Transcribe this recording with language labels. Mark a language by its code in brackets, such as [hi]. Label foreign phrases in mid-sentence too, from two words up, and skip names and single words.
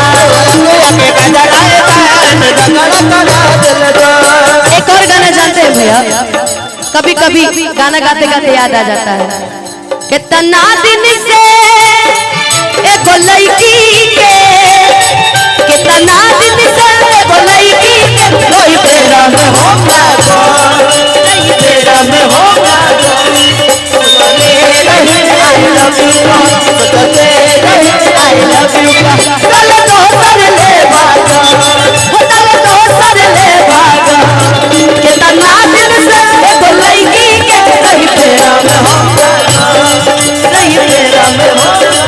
[bho] एक और गाना जानते हैं भैया कभी कभी गाना गाते गाते याद आ जाता है कितना दिन से एगो लड़की के कितना दिन से एगो लड़की के कोई तेरा में होगा कोई तेरा में होगा [en] I love you [bho] चल तो सर ले भागा चल तो सर ले भागा कितना दिन से एगो लड़की के कोई तेरा में होगा कोई तेरा में होगा।